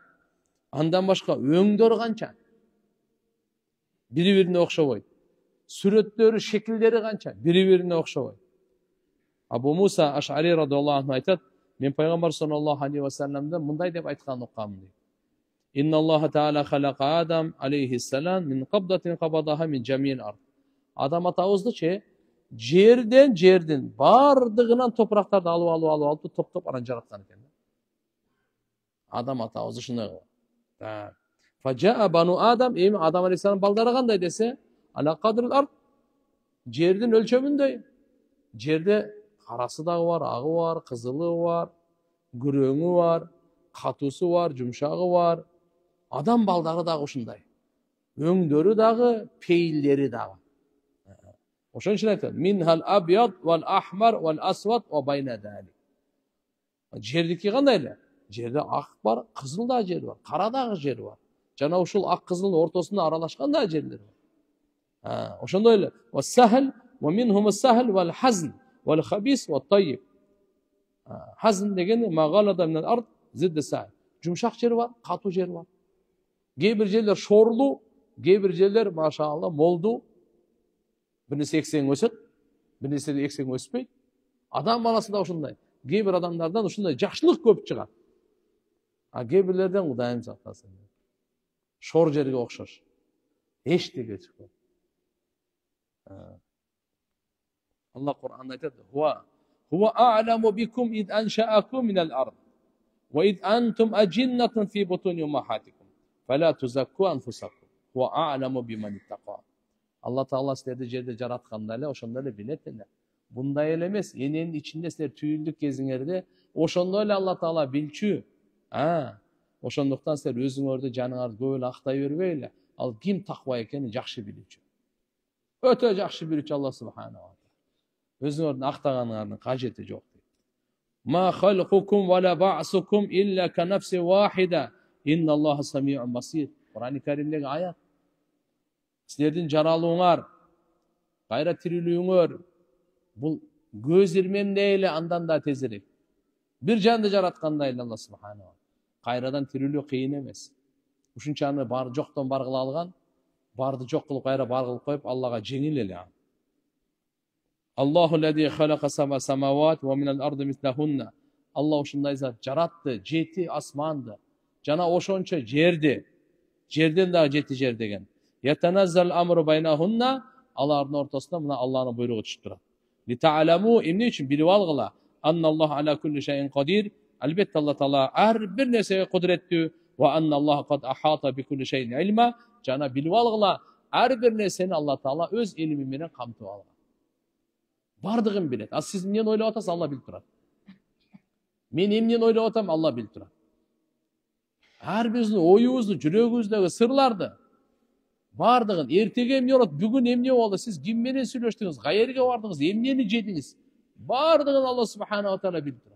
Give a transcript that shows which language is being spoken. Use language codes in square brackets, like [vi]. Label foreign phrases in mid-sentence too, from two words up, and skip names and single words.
[ky] Андан башка өңдөр канча? Бири-бирине окшобойт. Сүрөттөрү, шекилдери канча? Бири-бирине окшобойт. Абу Муса Аш'ари [ar] رضي الله عنه [ky] айтат, мен пайгамбар [ar] صلى الله عليه وسلم [ky] мындай деп айткан уккам дейт. [ar] إن الله تعالى خلق آدم عليه السلام من قبضة قبضها من جميع الأرض. [ky] Адам атабызды жерден бардыгынан топурактарды алып топтоп анан жараткан экен. Адам атабыз ушундай кылат. [ar] فجاء بنو آدم, [ky] эми [ar] آدم عليه السلام [ky] балдары кандай десе, [ar] على قدر الأرض, [ky] жердин өлчөмүндөй. Жерде карасы дагы бар, агы бар, кызылы бар, күрөңү бар, катуусу бар, жумшагы бар. Адам балдары дагы ушундай. Өңдөрү дагы, пейилдери дагы. Ошон үчүн айтат, [ar] منها الأبيض والأحمر والأسود وبين ذلك. [ky] Жердики кандай эле? Жерде ак бар, кызыл да жер бар, кара дагы жер бар. Жана ушул ак кызылдын ортосунда аралашкан да жерлер бар. Ошондой эле. [ar] والسهل ومنهم السهل والحزن والخبيث والطيب. [ky] Хазн дегени магалада [ar] من الأرض ضد السهل. [ky] Жумшак жер бар, катуу жер бар. Кээ бир жерлер шорлуу, кээ бир жерлер машаалла молду. Birisi eksен өсөт, birisi eksен өспөйт. Адам баласы да ушундай. Кээ бир адамдардан ушундай жакшылык көп чыгат. Кээ бирлерден Кудайым сактасын. Шор жерге окшош. Эчтеге чыкпайт. Алла Кур'анда айтат: [ar] "هو أعلم بكم إذ أنشأكم من الأرض وإذ أنتم أجنة في بطون أمهاتكم فلا تزكوا أنفسكم هو أعلم بمن اتقى." [ky] Алла Таала силерди жерде жаратканда эле ошондой эле билет эле. Бундай эле эмес, эненин ичинде силер түйүлдүк кезиңерде ошондой эле Алла Таала билчү. Ошондуктан силер өзүңөрдү жаныңарды көп эле актай бербейле. Ал ким таква экенин жакшы билүүчү. Өтө жакшы билүүчү Алла субханаху. Өзүңөрдүн актаганыңардын кажети жок дейт. [ar] ما خلقكم ولا بعثكم إلا كنفس واحدة. إن الله سميع بصير. [ky] Кур'ан-ы Каримдеги аят. Силердин жаралууңар, кайра тирилүүңөр бул көз ирмемдей эле, андан да тезирээк. Бир жанды жараткандай эле Алла субханаху. Кайрадан тирилүү кыйын эмес. Ушунчаны бар жоктон бар кыла алган, барды жок кылып кайра бар кылып коюп Аллага жеңил эле. [ar] الله الذي خلق السماء سماوات ومن الأرض مثلهن. [ky] Алла ушундай зат жаратты, 7 асманды, жана ошончо жерди. Жерден дагы 7 жер деген. [ar] يتنزل الأمر بينهن, [ky] алардын ортосунда мына Алланын буйругу түшүп турат. [ar] لتعلموا, [ky] эмне үчүн билип алгыла, [ar] أن الله على كل شيء قدير, [ky] албетте Алла Таала ар бир нерсеге кудуреттүү, [ar] وأن الله قد أحاط بكل شيء علما, [ky] жана билип алгыла, ар бир нерсени Алла Таала өз илими менен камтып алган. Бардыгын билет. Сиз эмнени ойлоп атасыз, Алла билип турат. Мен эмнени ойлоп атам, Алла билип турат. Ар биздин оюбузду, жүрөгүбүздөгү сырларды бардыгын эртеге эмне болот, бүгүн эмне болду, сиз ким менен сүйлөштүңүз, каерге бардыңыз, эмнени жедиңиз, бардыгын Алла субханала таала билип турат.